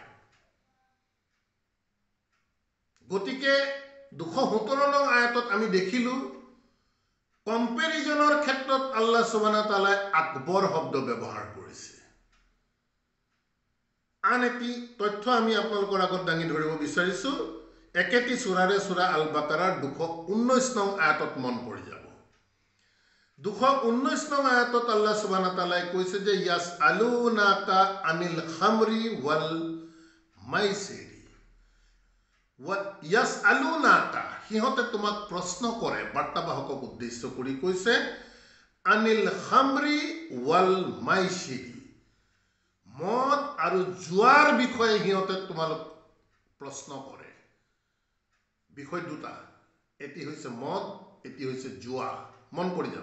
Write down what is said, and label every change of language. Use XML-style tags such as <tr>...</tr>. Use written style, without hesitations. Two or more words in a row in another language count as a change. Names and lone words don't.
<as>গতিকে ২৭৭ নং আয়াতত আমি দেখিলোঁ কম্পেৰিজনৰ ক্ষেত্ৰত</as> <ar>الله سبحانه تعالى</ar> <as>আকবৰ শব্দ ব্যৱহাৰ কৰিছে। আন এটি তথ্য আমি আপোনালোকৰ আগত দাঙি ধৰিব বিচাৰিছোঁ। একেটি সূৰাৰে সূৰা আল বাকাৰাৰ ২১৯ নং আয়াতত মন পৰি যাব। ২১৯ নং আয়াতত</as> <ar>الله سبحانه تعالى</ar> <as>কৈছে যে</as> <ar>يسألونك عن الخمر والميسر. يسألونك,</ar> <as>সিহঁতে তোমাক প্ৰশ্ন কৰে, বাৰ্তাবাহকক উদ্দেশ্য কৰি কৈছে,</as> <ar>عن الخمر والميسر,</ar> <as>মদ আৰু জুৱাৰ বিষয়ে সিহঁতে তোমালোক প্ৰশ্ন কৰে। বিষয় 2টা, এটি হৈছে মদ, এটি হৈছে জুৱা, মন কৰি যাব।</as>